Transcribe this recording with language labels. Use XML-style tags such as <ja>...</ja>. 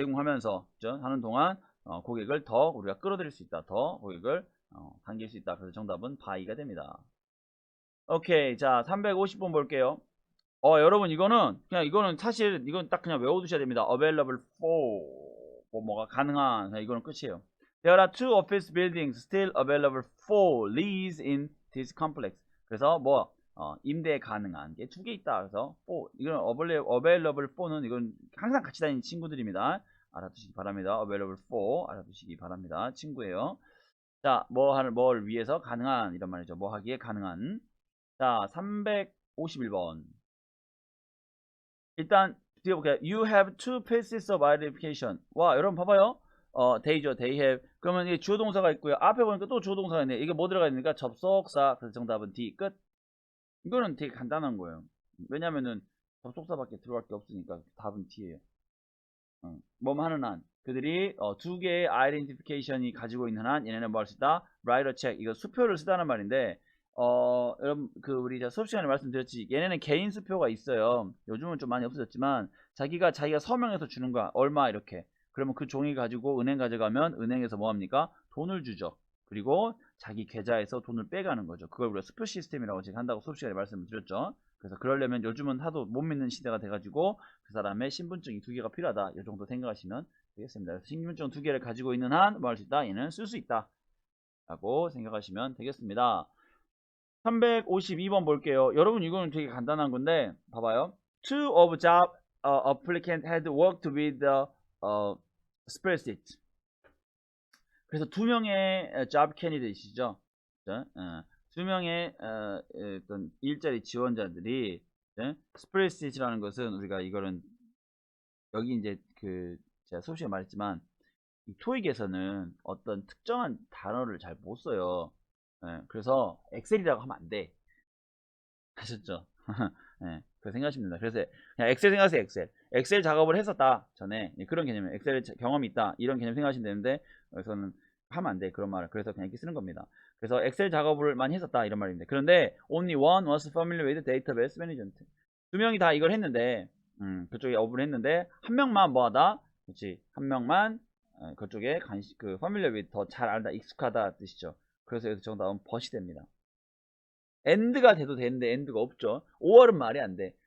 <ko>제공하면서 하는 동안 고객을 더 우리가 끌어들일 수 있다. 더 고객을 당길 수 있다. 그래서 정답은 by가 됩니다. 오케이, 자 350번 볼게요. 여러분 이거는 사실 이건 딱 그냥 외워두셔야 됩니다.</ko> <en>available for</en> <ko>뭐가 가능한 이거는 끝이에요.</ko> <en>There are two office buildings still available for lease in this complex.</en> <ko>그래서 뭐 임대 가능한 게 두 개 있다. 그래서 for 이건</ko> <en>available for</en> <ko>는 이건 항상 같이 다니는 친구들입니다. 알아두시기 바랍니다.</ko> <en>available for</en> <ko>알아두시기 바랍니다. 친구예요. 자, 뭘 위해서 가능한 이런 말이죠. 뭐 하기에 가능한. 자, 351번. 일단 뒤에 볼게요.</ko> <en>You have two pieces of identification.</en> <ko>와, 여러분 봐봐요. they죠.</ko> <en>they have.</en> <ko>그러면 이게 주어 동사가 있고요. 앞에 보니까 또 주어 동사가 있네. 이게 뭐 들어가 있습니까? 접속사. 그래서 정답은 D. 끝. 이거는 되게 간단한 거예요. 왜냐면은 접속사밖에 들어갈 게 없으니까 답은 D예요. 뭐뭐 하는 한. 그들이 두 개의 아이덴티피케이션이 가지고 있는 한 얘네는 뭐 할 수 있다?</ko> <en>write a check.</en> <ko>이거 수표를 쓰다는 말인데 여러분 우리 수업 시간에 말씀드렸지 얘네는 개인 수표가 있어요. 요즘은 좀 많이 없어졌지만 자기가 서명해서 주는 거야. 얼마 이렇게. 그러면 그 종이 가지고 은행 가져가면 은행에서 뭐 합니까? 돈을 주죠. 그리고 자기 계좌에서 돈을 빼가는 거죠. 그걸 우리가 수표 시스템이라고 지금 한다고 수업 시간에 말씀드렸죠. 그래서 그러려면 요즘은 하도 못 믿는 시대가 돼가지고 그 사람의 신분증이 2개가 필요하다. 이 정도 생각하시면 되겠습니다. 그래서 신분증 2개를 가지고 있는 한 뭐 할 수 있다? 얘는 쓸 수 있다. 라고 생각하시면 되겠습니다. 352번 볼게요. 여러분 이거는 되게 간단한 건데 봐봐요.</ko> <en>Two of job applicant had worked with the spreadsheet.</en> <ko>그래서 2명의</ko> <en>job candidate</en> <ko>이죠. 두 명의 어떤 일자리 지원자들이 스프레드시트라는 것은 우리가 이거는 여기 이제 그 제가 수업 시간에 말했지만 이 토익에서는 어떤 특정한 단어를 잘 못 써요. 그래서 엑셀이라고 하면 안 돼. 아셨죠? 그 생각하시면 됩니다. 그래서 그냥 엑셀 생각하세요. 엑셀 작업을 했었다 전에 그런 개념이에요. 엑셀 경험이 있다 이런 개념 생각하시면 되는데 여기서는 하면 안 돼 그런 말을. 그래서 그냥 이렇게 쓰는 겁니다. 그래서 엑셀 작업을 많이 했었다 이런 말입니다. 그런데</ko> <en>only one was familiar with database management.</en> <ko>2명이 다 이걸 했는데 그쪽에 업을 했는데 한 명만 뭐하다? 그렇지, 한 명만 그쪽에 그</ko> <en>familiar with</en> <ko>더 잘 알다, 익숙하다 뜻이죠. 그래서 여기서 정답은 벗이 됩니다. end가 돼도 되는데 end가 없죠. 5월은 말이 안 돼.</ko>